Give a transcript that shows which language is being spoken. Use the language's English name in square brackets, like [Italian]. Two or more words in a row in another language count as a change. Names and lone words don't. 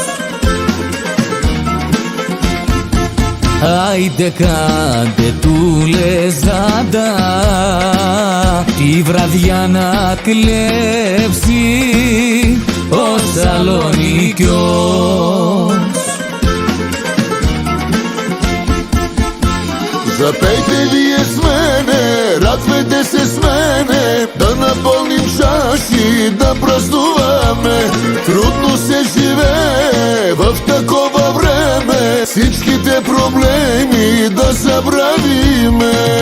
[Greek] Άιντε κάντε του λεζάντα, τη βραδιά να κλέψει ο Σαλονίκιος. [Bulgarian] Запейте вие с мене, радвайте се с мене, да напълним чаши, да празнуваме. Трудно се живее в такова време, всичките проблеми да забравиме.